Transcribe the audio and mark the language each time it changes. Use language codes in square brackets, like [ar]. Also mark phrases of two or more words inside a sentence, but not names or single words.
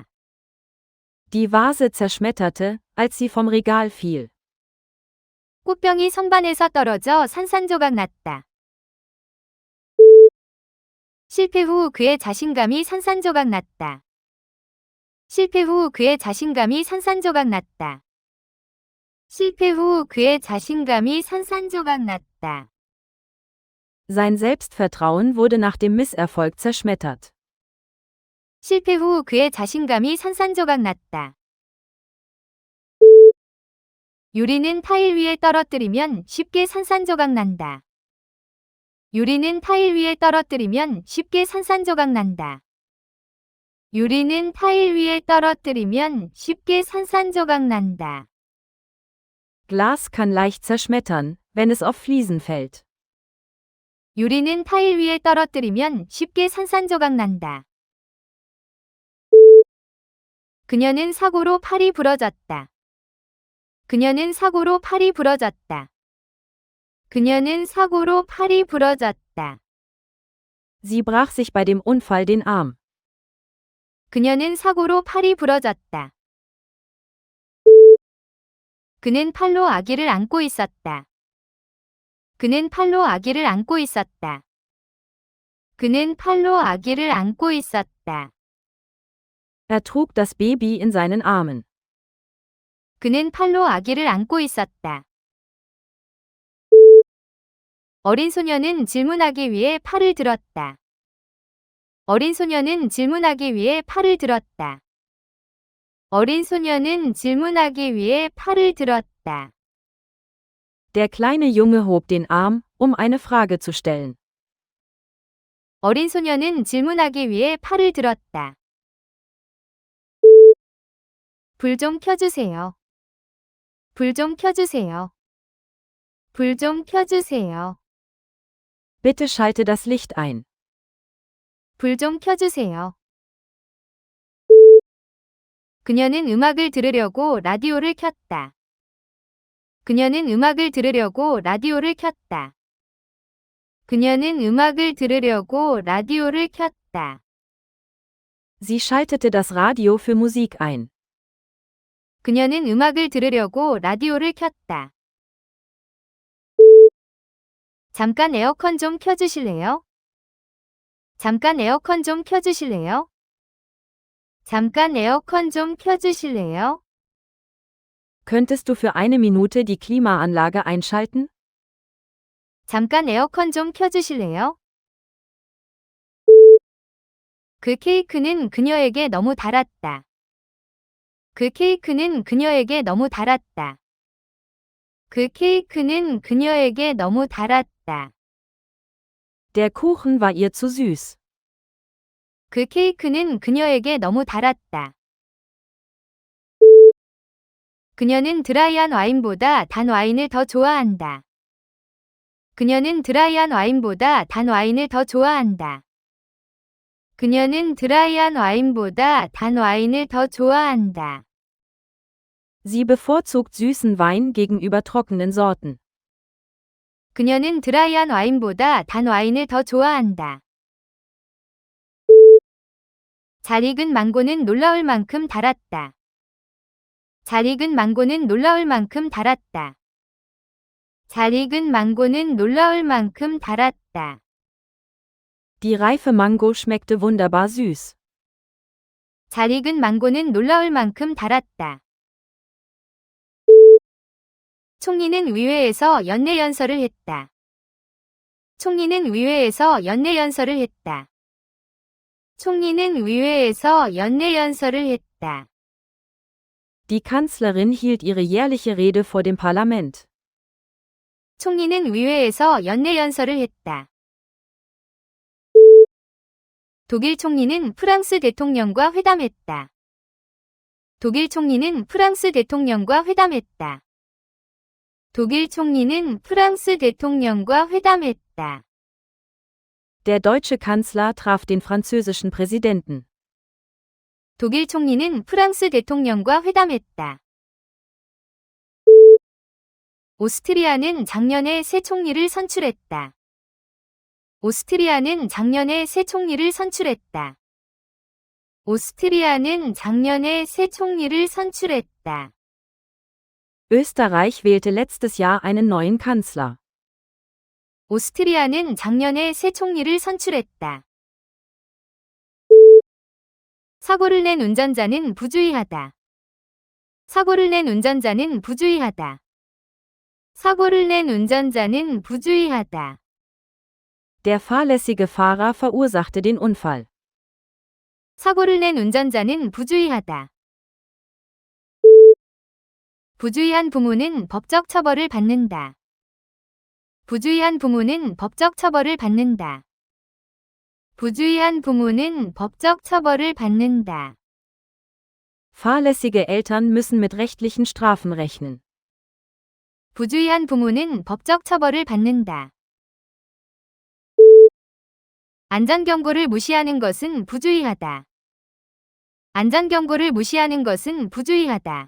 [de] Die Vase zerschmetterte, als sie vom Regal fiel. [ko] 꽃병이 선반에서 떨어져 산산조각 났다. 실패 후 그의 자신감이 산산조각 났다. 실패 후 그의 자신감이 산산조각 났다. 실패 후 그의 자신감이 산산조각 났다. [de] Sein Selbstvertrauen wurde nach dem Misserfolg zerschmettert. [ko] 실패 후 그의 자신감이 산산조각 났다. 유리는 타일 위에 떨어뜨리면 쉽게 산산조각 난다. 유리는 타일 위에 떨어뜨리면 쉽게 산산조각 난다. 유리는 타일 위에 떨어뜨리면 쉽게 산산조각 난다. [de] Glas kann leicht zerschmettern, wenn es auf Fliesen fällt. [ko] 유리는 타일 위에 떨어뜨리면 쉽게 산산조각 난다. 그녀는 사고로 팔이 부러졌다. 그녀는 사고로 팔이 부러졌다. 그녀는 사고로 팔이 부러졌다. [de] Sie brach sich bei dem Unfall den Arm. [ko] 그녀는 사고로 팔이 부러졌다. 그는 팔로 아기를 안고 있었다. 그는 팔로 아기를 안고 있었다. 그는 팔로 아기를 안고 있었다. [de] Er trug das Baby in seinen Armen. [ko] 그는 팔로 아기를 안고 있었다. 어린 소녀는 질문하기 위해 팔을 들었다. 어린 소녀는 질문하기 위해 팔을 들었다. 어린 소녀는 질문하기 위해 팔을 들었다. [de] Der kleine Junge hob den Arm, um eine Frage zu stellen. [ko] 어린 소녀는 질문하기 위해 팔을 들었다. 불 좀 켜주세요. 불 좀 켜주세요. 불 좀 켜주세요. [de] Bitte schalte das Licht ein. [ko] 불 좀 켜주세요. 그녀는 음악을 들으려고 라디오를 켰다. 그녀는 음악을 들으려고 라디오를 켰다. 그녀는 음악을 들으려고 라디오를 켰다. [de] Sie schaltete das Radio für Musik ein. [ko] 그녀는 음악을 들으려고 라디오를 켰다. 잠깐 에어컨 좀 켜주실래요? 잠깐 에어컨 좀 켜주실래요? 잠깐 에어컨 좀 켜주실래요? [de] Könntest du für eine Minute die Klimaanlage einschalten? [ko] 잠깐 에어컨 좀 켜주실래요? 그 케이크는 그녀에게 너무 달았다. 그 케이크는 그녀에게 너무 달았다. 그 케이크는 그녀에게 너무 달았다. [de] Der Kuchen war ihr zu süß. [ko] 그 케이크는 그녀에게 너무 달았다. 그녀는 드라이한 와인보다 단 와인을 더 좋아한다. 그녀는 드라이한 와인보다 단 와인을 더 좋아한다. 그녀는 드라이한 와인보다 단 와인을 더 좋아한다. [de] Sie bevorzugt süßen Wein gegenüber trockenen Sorten. [ko] 그녀는 드라이한 와인보다 단 와인을 더 좋아한다. 잘 익은 망고는 놀라울 만큼 달았다. 잘 익은 망고는 놀라울 만큼 달았다. 잘 익은 망고는 놀라울 만큼 달았다. [de] Die reife Mango schmeckte wunderbar süß. [ko] 잘 익은 망고는 놀라울 만큼 달았다. 총리는 의회에서 연내연설을 했다. 총리는 의회에서 연내연설을 했다. 총리는 의회에서 연내연설을 했다. [de] Die Kanzlerin hielt ihre jährliche Rede vor dem Parlament. [ko] 총리는 의회에서 연내연설을 했다. 독일 총리는 프랑스 대통령과 회담했다. 독일 총리는 프랑스 대통령과 회담했다. 독일 총리는 프랑스 대통령과 회담했다. [de] Der deutsche Kanzler traf den französischen Präsidenten. [ko] 독일 총리는 프랑스 대통령과 회담했다. 오스트리아는 작년에 새 총리를 선출했다. 오스트리아는 작년에 새 총리를 선출했다. 오스트리아는 작년에 새 총리를 선출했다. [de] Österreich wählte letztes Jahr einen neuen Kanzler. [ko] 오스트리아는 작년에 새 총리를 선출했다. 사고를 낸 운전자는 부주의하다. 사고를 낸 운전자는 부주의하다. 사고를 낸 운전자는 부주의하다. [de] Der fahrlässige Fahrer verursachte den Unfall. [ko] 사고를 낸 운전자는 부주의하다. 부주의한 부모는 법적 처벌을 받는다. 부주의한 부모는 법적 처벌을 받는다. 부주의한 부모는 법적 처벌을 받는다. [de] Fahrlässige Eltern müssen mit rechtlichen Strafen rechnen. [ko] 부주의한 부모는 법적 처벌을 받는다. 안전경고를 무시하는 것은 부주의하다. 안전경고를 무시하는 것은 부주의하다.